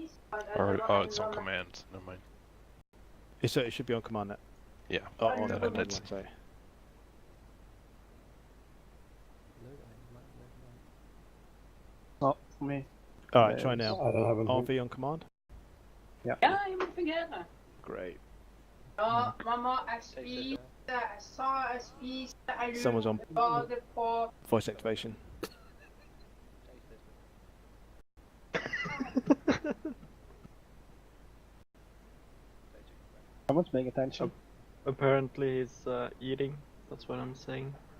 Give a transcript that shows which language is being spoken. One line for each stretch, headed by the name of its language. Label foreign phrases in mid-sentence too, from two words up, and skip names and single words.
English: Or, oh, it's on command. Never mind. It should be on command net. Yeah. Oh, on Then command it's- one, sorry. Not for me. Alright, try now. I don't have anything. RV on command? Yeah.
Dutch: Ja, je moet vergeten.
English: Great.
Norwegian: Ja, mama, jeg spiser, jeg sa jeg spiser, jeg
English: Someone's on
Norwegian: bader på.
English: voice activation. Someone's paying attention. Apparently he's eating, that's what I'm saying.